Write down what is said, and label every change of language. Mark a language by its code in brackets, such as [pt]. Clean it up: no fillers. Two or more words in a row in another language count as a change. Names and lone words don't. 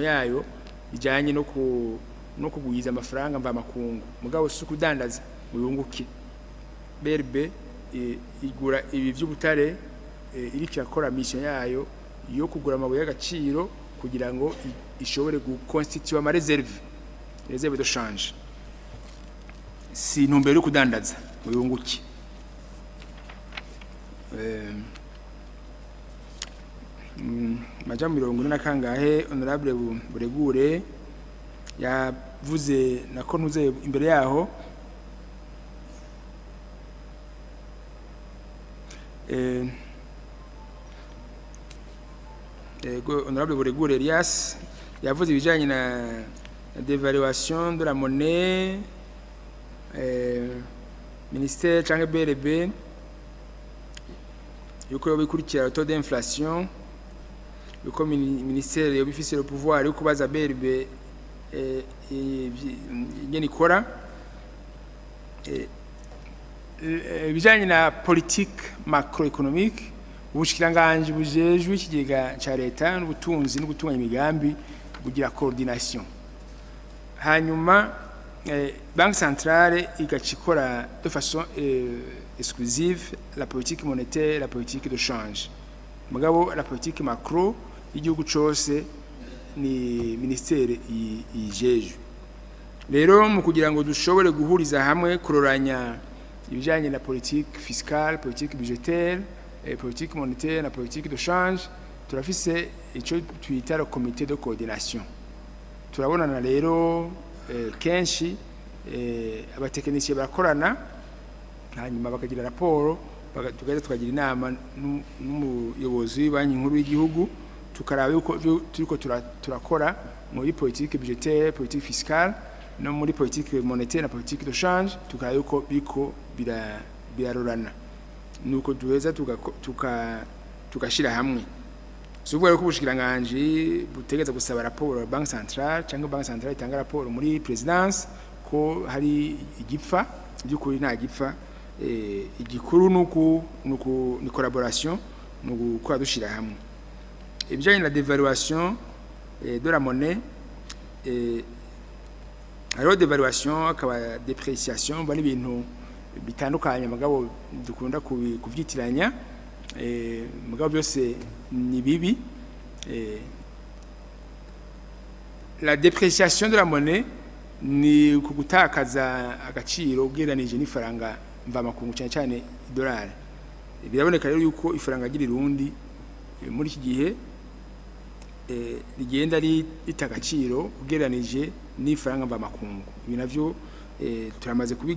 [rn] yayo bijanye no kugwiza amafaranga mva makungu mugabo si kudandaza muyunguke BRB igura ibi by'ubutare iri cyakora mission yayo yo kugura amabuye y'agaciro kugira ngo ishobore guconstituer ama [fr] reserve de change [rn] si ntumbero yo kudandaza muyunguke Majambo 40 kangahe honorable Buregure yavuze nako ntuze imbere yaho honorable Buregure Elias yavuze ibijanye na [fr] dévaluation de la monnaie [rn] ministère canke BRB yuko bikurikira [fr] taux d'inflation [rn] yuko ministère yobifise [fr] le pouvoir [rn] yo kubaza BRB nyene ikora bijanye na [fr] politique macroéconomique [rn] ubushikiranganje bujejwe ikigega ca leta n'ubutunzi no gutunganya imigambi kugira coordination hanyuma [fr] Banque centrale [rn] igacikora [fr] de façon exclusive la politique monétaire, la politique de change. [rn] Mugabo [fr] la politique macro [rn] y'igihugu cyose ni ministère ijeje. Rero mu kugira ngo dushobore guhuriza hamwe kuroranya ibijanye na [fr] politique fiscale, politique budgétaire, politique monétaire [rn] na [fr] politique de change, [rn] turafise ico twita [fr] le comité de coordination. [rn] Turabonana rero kenshi abatekinisiye barakorana hanyuma bakagira raporo tukagira inama n'umuyobozi w'Banki Nkuru y'Igihugu tukaraba yuko turiko turakora muri [fr] politique budgétaire, politique fiscale [rn] no muri [fr] politique monétaire [rn] na [fr] politique de change [rn] tukaraba yuko biko birarorana nuko duheza tukashira hamwe subwo ko ubushikiranganje butegeza gusaba raporo [fr] Banque centrale [rn] cyangwa [fr] Banque centrale [rn] itanga raporo muri présidence ko hari igipfa by'ukuri nta gipfa igikuru ni collaboration nuko dushira hamwe ibijanye na [fr] dévaluation de la monnaie alors dévaluation [rn] akaba dépréciation bari ibintu bitandukanye mugabo dukunda kuvyitiranya mugabo byose ni bibi [fr] la dépréciation de la monnaie [rn] ni kugutakaza agaciro ugereranije n'ifaranga mva makungu cyane dollar biraboneka rero yuko ifaranga ry'irundi muri iki gihe rigenda litagaciro ugereranije n'ifaranga mva makungu ibi navyo turamaze kubiganira